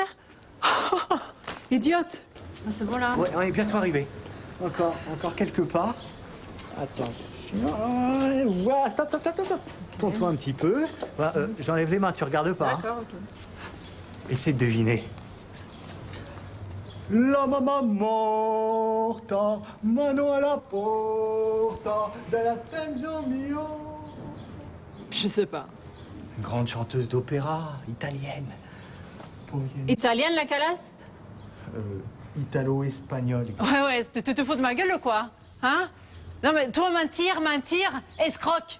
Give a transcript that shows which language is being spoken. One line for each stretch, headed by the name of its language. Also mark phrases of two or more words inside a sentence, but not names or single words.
French: Idiote! Ah, c'est bon là? Ouais, on est bientôt arrivé. Encore quelques pas. Attention. Voilà, stop. Tourne-toi un petit peu. Voilà, j'enlève les mains, tu regardes pas. D'accord, ok. Essaie de deviner.
Italian: La mamma morta, mano alla porta della stanza mio.
French: Je sais pas. Grande chanteuse d'opéra, italienne. Italienne la calasse? Italo-espagnole. Ouais, tu te fous de ma gueule ou quoi? Hein? Non mais toi mentir, escroque!